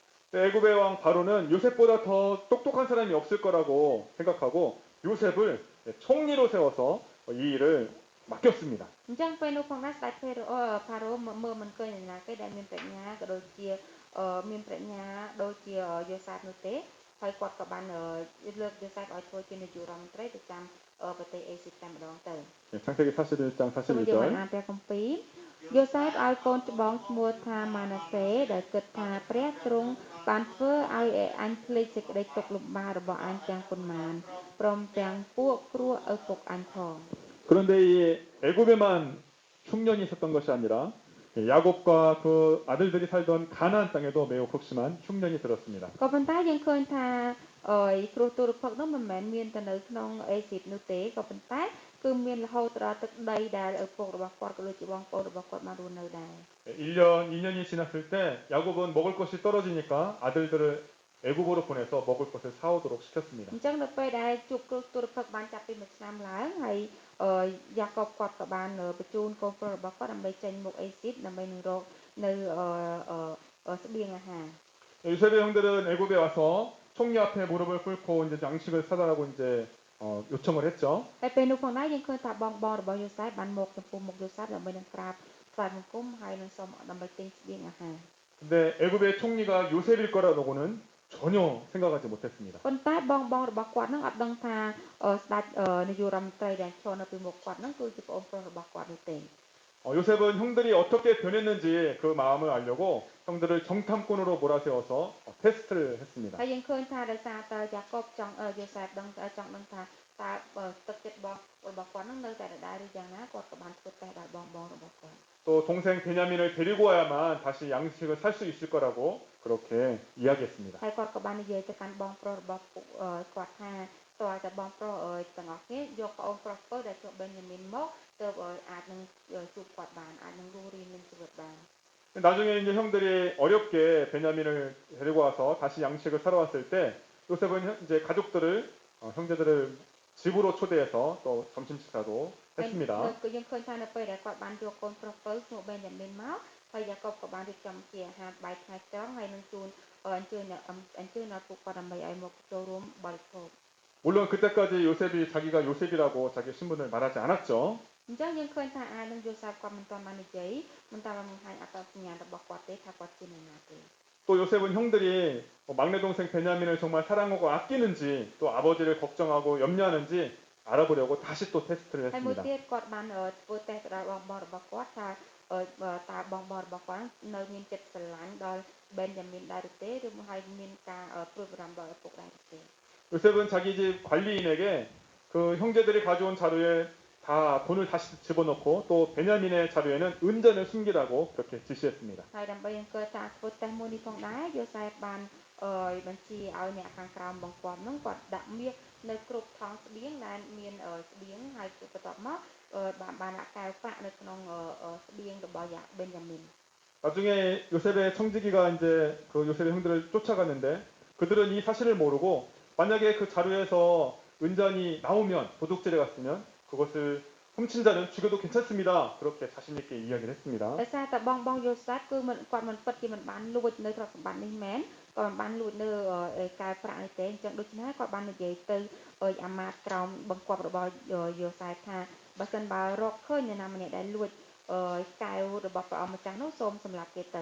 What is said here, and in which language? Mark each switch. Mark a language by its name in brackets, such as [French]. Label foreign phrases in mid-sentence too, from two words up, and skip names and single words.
[Korean] 애굽의 왕 바로는 요셉보다 더 똑똑한 사람이 없을 거라고 생각하고 요셉을 총리로 세워서 이 일을 맡겼습니다. [Khmer] អញ្ចឹងពេលនោះផងដែរស្ដេចផារ៉ូមើលមិនឃើញអ្នកណាគេដែលមានប្រាជ្ញាក៏ដូចជាមានប្រាជ្ញាដូចជាយូសាបនោះទេហើយគាត់ក៏បានលើកយូសាបឲ្យធ្វើជានាយករដ្ឋមន្ត្រីប្រចាំប្រទេសអេស៊ីបតែម្ដងទៅ [Korean] 창세기 41장 [Khmer] ចូលយើង [Korean] 41절 [Khmer] អានព្រះគម្ពីរយូសាបឲ្យកូនច្បងឈ្មោះថាម៉ាណាសេដែលគិតថាព្រះទ្រង់បានធ្វើឲ្យអញភ្លេចសេចក្តីទុក្ខលំបាករបស់អញទាំងប៉ុន្មានព្រមទាំងពួកគ្រួឪពុកអញផង [Korean] 그런데 이 애굽에만 흉년이 있었던 것이 아니라 야곱과 그 아들들이 살던 가나안 땅에도 매우 극심한 흉년이 들었습니다. [Khmer] ក៏ប៉ុន្តែយើងឃើញថាគ្រោះទុរភិក្សនោះមិនមែនមានតែនៅក្នុងអេស៊ីបនោះទេក៏ប៉ុន្តែគឺមានរហូតដល់ទឹកដីដែលឪពុករបស់គាត់ក៏ដូចជាបងប្អូនរបស់គាត់បានរស់នៅដែរ [Korean] 1년, 2년이 지났을 때 야곱은 먹을 것이 떨어지니까 아들들을 애굽으로 보내서 먹을 것을 사오도록 시켰습니다. [Khmer] អញ្ចឹងនៅពេលដែលជួបគ្រោះទុរភិក្សបានចាប់ពីមួយឆ្នាំឡើងហើយយ៉ាកបគាត់ក៏បានបញ្ជូនកូនប្រុសរបស់គាត់ដើម្បីចេញមកអេស៊ីបដើម្បីនឹងរកនៅស្បៀងអាហារ [Korean] 요셉의 형들은 애굽에 와서 총리 앞에 무릎을 꿇고 이제 양식을 사달라고 이제 요청을 했죠. [Khmer] តែពេលនោះផងដែរយើងឃើញថាបងរបស់យូសាបបានមកចំពោះមុខយូសាបដើម្បីនឹងក្រាបថ្វាយបង្គំហើយនឹងសូមដើម្បីទិញស្បៀងអាហារ [Korean] 근데 애굽의 총리가 요셉일 거라고는 전혀 생각하지 못했습니다. [Khmer] ប៉ុន្តែបងរបស់គាត់នឹងអត់ដឹងថាស្ដេចនាយករដ្ឋមន្ត្រីដែលឈរនៅពីមុខគាត់នឹងគឺជាប្អូនប្រុសរបស់គាត់នោះទេ [Korean] 요셉은 형들이 어떻게 변했는지 그 마음을 알려고 형들을 정탐꾼으로 몰아세워서 테스트를 했습니다. [Khmer] ហើយយើងឃើញថាដោយសារតើយ៉ាកបចង់យូសាបចង់ដឹងថាតើទឹកចិត្តរបស់គាត់នឹងនៅតែដដែលឬយ៉ាងណាគាត់ក៏បានធ្វើតេស្តដល់បងរបស់គាត់ [Korean] 또 동생 베냐민을 데리고 와야만 다시 양식을 살 수 있을 거라고 그렇게 이야기했습니다. [Khmer] ហើយគាត់ក៏បាននិយាយទៅកាន់បងប្រុសរបស់គាត់ថាតើតែបងប្រុសទាំងអស់គ្នាយកប្អូនប្រុសដែលជាប់បេនយ៉ាមីនមកទើបអាចនឹងជួបគាត់បានអាចនឹងរស់រានមានជីវិតបាន [Korean] 나중에 이제 형들이 어렵게 베냐민을 데리고 와서 다시 양식을 사러 왔을 때 요셉은 이제 가족들을 형제들을 집으로 초대해서 또 점심 식사도 했습니다. [Khmer] គឺយើងឃើញថានៅពេលដែលគាត់បានយកកូនប្រុសទៅឈ្មោះបេនយ៉ាមីនមកហើយយ៉ាកបក៏បានរៀបចំជាអាហារបាយថ្ងៃត្រង់ហើយនឹងអញ្ជើញដល់ពួកគាត់ដើម្បីឲ្យមកចូលរួមបរិភោគ [Korean] 물론 그때까지 요셉이 자기가 요셉이라고 자기 신분을 말하지 않았죠. [Khmer] អញ្ចឹងយើងឃើញថានឹងយូសាបគាត់មិនទាន់បាននិយាយមិនតាន់បានបង្ហាញអត្តសញ្ញាណរបស់គាត់ទេថាគាត់ជានរណាទេ [Korean] 또 요셉은 형들이 막내 동생 베냐민을 정말 사랑하고 아끼는지 또 아버지를 걱정하고 염려하는지 알아보려고 다시 또 테스트를 [Khmer] ហើយមួយ [Korean] 했습니다. [Khmer] ទៀតគាត់បានធ្វើតេស្តទៅដល់បងរបស់គាត់ថាតើបងរបស់គាត់នៅមានចិត្តស្រឡាញ់ដល់បេនយ៉ាមីនដែរឬទេឬហើយមានការព្រួយបារម្ភដល់ឪពុកដែរឬទេ [Korean] 요셉은 자기 집 관리인에게 그 형제들이 가져온 자료에 다 돈을 다시 집어넣고 또 베냐민의 자료에는 은전을 숨기라고 그렇게 지시했습니다. [Khmer] ហើយដើម្បីអង្គការធ្វើតេស្តមួយនេះផងដែរយូសាបបានបញ្ជាឲ្យអ្នកខាងក្រោមបង្គាប់នោះគាត់ដាក់មាសនៅគ្រប់ថង់ស្បៀងដែលមានស្បៀងហើយបន្ទាប់មកបានដាក់កែវប្រាក់នៅក្នុងស្បៀងរបស់បេនយ៉ាមីន [Korean] 나중에 요셉의 청지기가 이제 그 요셉의 형들을 쫓아갔는데 그들은 이 사실을 모르고 만약에 그 자료에서 은전이 나오면 도둑질에 갔으면 그것을 훔친 자는 죽여도 괜찮습니다. 그렇게 자신 있게 이야기를 했습니다. [Khmer] ដោយសារតែបងយូសាបគឺគាត់មិនពិតជាមិនបានលួចនៅទ្រព្យសម្បត្តិនេះមែនគាត់មិនបានលួចនៅកែវប្រាក់នេះទេអញ្ចឹងដូច្នេះគាត់បាននិយាយទៅអាម៉ាតក្រោមបង្គាប់របស់យូសាបថាបើសិនបើរកឃើញអ្នកណាម្នាក់ដែលលួចកែវរបស់ព្រះអង្គម្ចាស់នោះសូមសម្លាប់គេទៅ